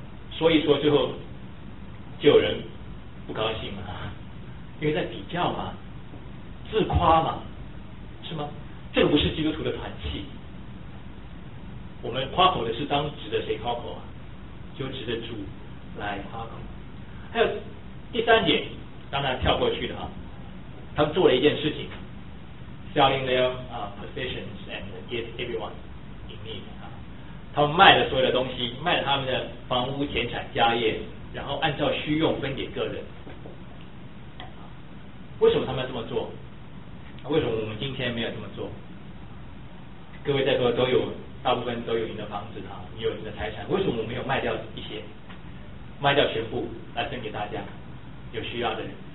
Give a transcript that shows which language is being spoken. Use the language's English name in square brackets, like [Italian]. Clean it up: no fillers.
[Chinese] 所以说，最后就有人不高兴了，因为在比较嘛，自夸嘛，是吗？这个不是基督徒的团契。我们夸口的是当指着谁夸口啊？就指着主来夸口。还有第三点，当然跳过去的啊，他们做了一件事情。 [English] Selling their possessions and give everyone in need. [Chinese] 他们卖了所有的东西，卖了他们的房屋、田产、家业，然后按照需用分给个人。为什么他们要这么做？为什么我们今天没有这么做？各位在座都有，大部分都有你的房子啊，你有你的财产，为什么我没有卖掉一些，卖掉全部来分给大家有需要的人？